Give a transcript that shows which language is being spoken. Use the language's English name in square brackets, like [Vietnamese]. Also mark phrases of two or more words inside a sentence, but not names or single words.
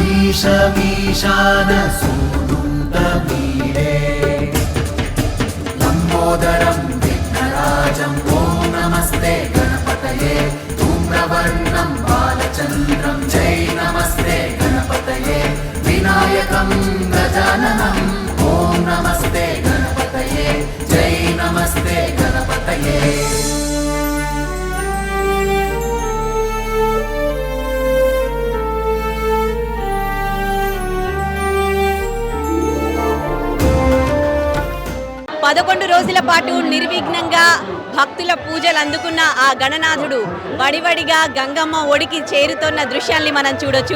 [Sanskrit] ईशमीशानसूनुन्तमीडे लम्बोदरं विघ्नराजं ॐ नमस्ते गणपतये धूम्रवर्णं बालचन्द्रं जय नमस्ते गणपतये विनायकं गजाननं ॐ नमस्ते गणपतये जय नमस्ते गणपतये [Telugu] పదకొండు రోజుల పాటు నిర్విఘ్నంగా భక్తుల పూజలు అందుకున్న ఆ గణనాథుడు వడివడిగా గంగమ్మ ఒడికి చేరుతున్న దృశ్యాల్ని మనం చూడొచ్చు.